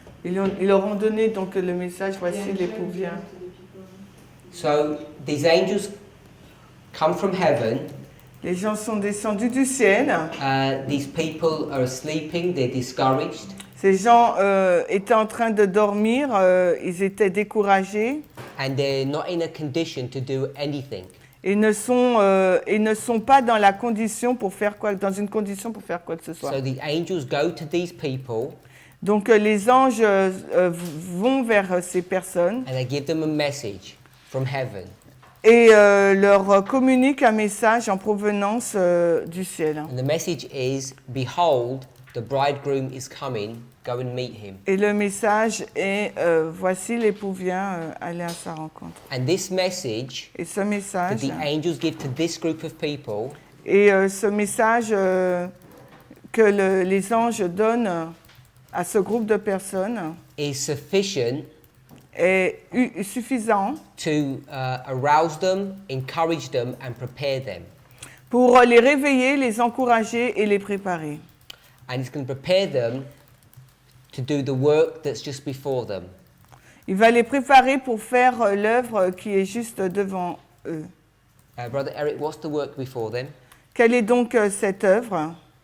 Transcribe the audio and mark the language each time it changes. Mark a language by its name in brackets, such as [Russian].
[French] Ils leur ont donné donc le message, voici l'époux vient. [English] So these angels come from heaven. [French] Les gens sont descendus du ciel. [English] These people are sleeping, they're discouraged. [French] Ces gens étaient en train de dormir, ils étaient découragés. [English] And they're not in a condition to do anything. [French] Ils ne sont pas dans la condition pour faire dans une condition pour faire quoi que ce soit. [English] So the angels go to these people. [French] Donc les anges vont vers ces personnes. [English] And they give them a message from heaven. [French] Et leur communiquent un message en provenance du ciel. [English] And the message is, behold, the bridegroom is coming, go and meet him. [French] Et le message est, voici l'époux vient, aller à sa rencontre. [English] And this message [French] Et ce [English] that [French] message, [English] the angels give to this group of people [French] et ce message que les anges donnent à ce groupe de personnes [English] is sufficient [French] est suffisant [English] to arouse them, encourage them, and prepare them. [French] pour les réveiller, les encourager et les préparer. [English] And it's going to prepare them to do the work that's just before them. [French] Il va les préparer pour faire l'œuvre qui est juste devant eux. [English] Brother Eric, what's the work before them? [French] Quelle est donc cette œuvre?